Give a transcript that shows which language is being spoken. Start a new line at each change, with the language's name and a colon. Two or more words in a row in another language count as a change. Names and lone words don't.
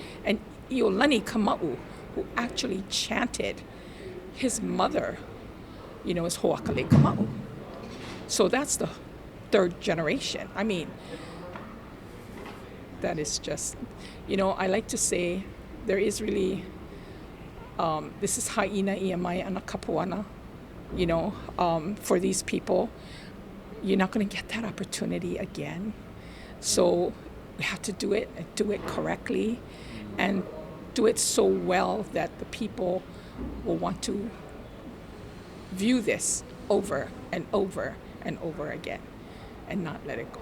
English: And Iolani Kama'u, who actually chanted his mother, you know, is Ho'akale Kama'u. So that's the third generation. I mean, that is just, you know, I like to say there is really, this is
Hawaiian: ha'ina iamai ana kapuana,
English: you know, for these people. You're not going to get that opportunity again. So we have to do it and do it correctly and do it so well that the people will want to view this over and over and over again and not let it go.